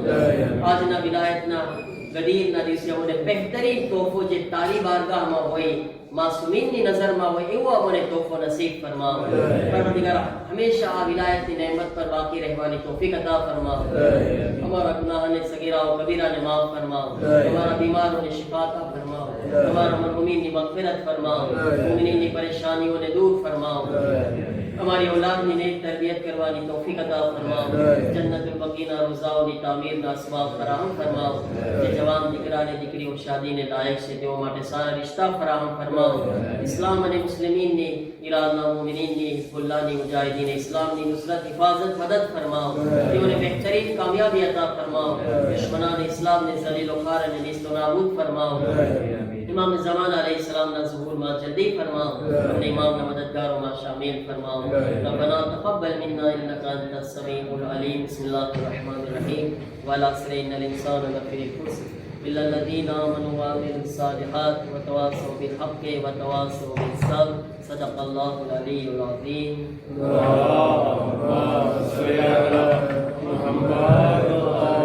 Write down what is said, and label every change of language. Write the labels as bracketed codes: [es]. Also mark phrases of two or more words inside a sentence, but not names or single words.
[gu] આજના વિલાયતના ગદીરના દિવસે અમને બહેતરીન તોહફો જે તારી બારગાહમાં હોય, માસૂમીનની નજરમાં હોય, એવો અમને તોહફો નસીબ ફરમાવો. પરવરદિગાર હંમેશા આ વિલાયતની નહેમત પર બાકી રહેવાની તૌફીક અતા ફરમાવો. અમારા ગુનાહને સગીરા વ કબીરાને માફ ફરમાવો. અમારા બીમારોને શિફા અતા ફરમાવો. અમારા મરહૂમીનની મગફિરત ફરમાવો. મુમિનીનની પરેશાનીઓને દૂર ફરમાવો. હમારી ઔલાદ ને નેક તરબિયત કરવાની તૌફીક અતા ફરમાઓ. જન્નતુલ બકીના રોઝાઓની તામીરના અસબાબ ફરાહમ ફરમાઓ. જે જવાન દીકરાને દીકરીઓ શાદીને લાયક છે તેઓ માટે સારા રિશ્તા ફરાહમ ફરમાઓ. ઇસ્લામ અને મુસ્લિમીનની, ઈરાનના મુમિનીનની, હિઝબુલ્લાહની, મુજાહિદીન ઇસ્લામની નુસરત હિફાઝત મદદ ફરમાઓ. તેઓને બહેતરીન કામયાબી અતા ફરમાઓ. દુશ્મનાન ઇસ્લામને ઝલીલ વ ખાર અને નીસ્ત વ નાબૂદ ફરમાઓ. ઇમામ ઝમાન અલૈહિસ્સલામના ઝુહૂર મેં જલ્દી ફરમાઓ. અપને ઇમામ ના મદદગારોં મેં શામિલ ફરમાઓ. [ar] ربنا تقبل منا إنك أنت السميع العليم. بسم الله الرحمن الرحيم. والعصر إن الإنسان لفي خسر إلا الذين آمنوا وعملوا الصالحات وتواصوا بالحق وتواصوا بالصبر. صدق الله العلي العظيم. اللهم صل على محمد.